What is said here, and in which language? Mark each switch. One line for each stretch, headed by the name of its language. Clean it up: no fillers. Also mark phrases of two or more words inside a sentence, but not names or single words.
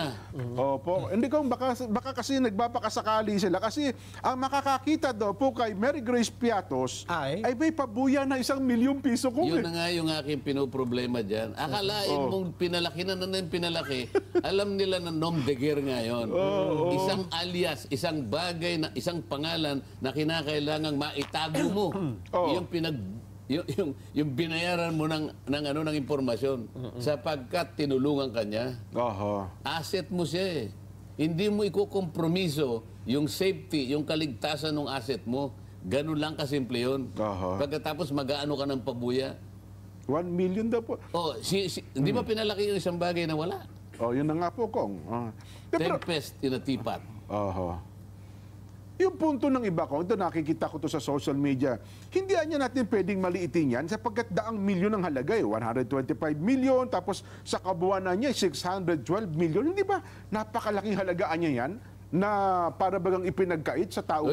Filipino: Opo. Hindi ko, baka kasi nagbabakasakali sila. Kasi ang makakakita daw po kay Mary Grace Piatos Ay may pabuya na 1 milyong piso ko. Yun na nga yung aking pinoproblema dyan. Akalain mong pinalaki na pinalaki. Alam nila na
French: nom de guerre
Filipino: nga yun. Isang alias, isang bagay, isang pangalan na kinakailangang maitago mo. Yung binayaran mo ng impormasyon sapagkat tinulungan ka niya. Oho. Asset mo siya eh. Hindi mo ikukompromiso yung safety, yung kaligtasan ng asset mo. Ganun lang kasimple yun. Oho. Pagkatapos mag-aano ka ng pabuya. 1 million daw po. Hindi ba pinalaki yung isang bagay na wala? Yun na nga po, Kong.
English: Tempest in a teapot.
Filipino: Oho. Yung punto ng iba ko, ito nakikita ko to sa
English: social media,
Filipino: hindi niya natin pwedeng maliitin yan sapagkat daang milyon ang halaga 125 million, tapos sa kabuuan niya 612 million. Hindi ba napakalaking halagaan niya yan na para bagang ipinagkait sa tao